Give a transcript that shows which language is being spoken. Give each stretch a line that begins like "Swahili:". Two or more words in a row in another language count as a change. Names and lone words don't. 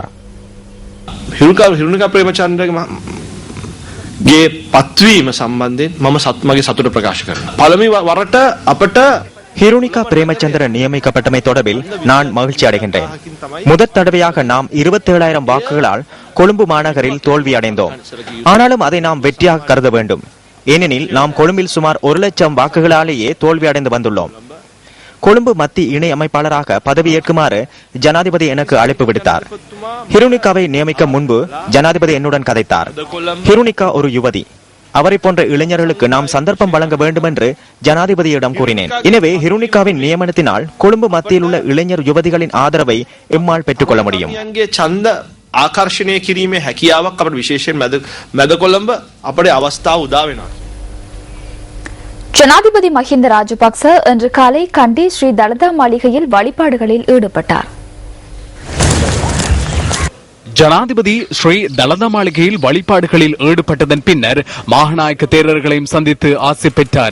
Sinhala: හිරුණිකා ප්‍රේමචන්ද්‍රගේ පත්වීම සම්බන්ධයෙන් මම මගේ සතුට ප්‍රකාශ කරනවා. පළමුව වරට අපට
Tamil: ஹிருணிகா பிரேமச்சந்திரன் நியமிக்கப்பட்டமை தொடர்பில் நான் மகிழ்ச்சி அடைகின்றேன். முதற் தடவையாக நாம் 27,000 வாக்குகளால் கொழும்பு மாநகரில் தோல்வி அடைந்தோம். ஆனாலும் அதை நாம் வெற்றியாக கருத வேண்டும். ஏனெனில் நாம் கொழும்பில் சுமார் 1,00,000 வாக்குகளாலேயே தோல்வி அடைந்து வந்துள்ளோம். கொழும்பு மத்திய இணை அமைப்பாளராக பதவியேற்குமாறு ஜனாதிபதி எனக்கு அழைப்பு விடுத்தார். ஹிருணிகாவை நியமிக்க முன்பு ஜனாதிபதி என்னுடன் கதைத்தார். ஹிருணிகா ஒரு யுவதி. அவரை போன்ற இளைஞர்களுக்கு நாம் சந்தர்ப்பம் வழங்க வேண்டும் என்று ஜனாதிபதியிடம் கூறினேன். எனவே ஹிருணிகாவின் நியமனத்தினால் கொழும்பு மத்தியில் உள்ள இளைஞர் யுவதிகளின் ஆதரவை எம்மால் பெற்றுக்கொள்ள முடியும்.
Sinhala: ආකර්ෂණය කිරීමේ හැකියාවක් අපට විශේෂයෙන් මැද කොළඹ අපේ අවස්ථාව උදා වෙනවා.
Tamil: ஜனாதிபதி மஹிந்த ராஜபக்ச இன்று காலை கண்டி ஸ்ரீ தலதா மாளிகையில் வழிபாடுகளில் ஈடுபட்டார். ஜனாதிபதி ஸ்ரீ தலதா மாளிகையில் வழிபாடுகளில் ஈடுபட்டதன் பின்னர் மகாநாயக்க தேரர்களையும் சந்தித்து ஆசி பெற்றார்.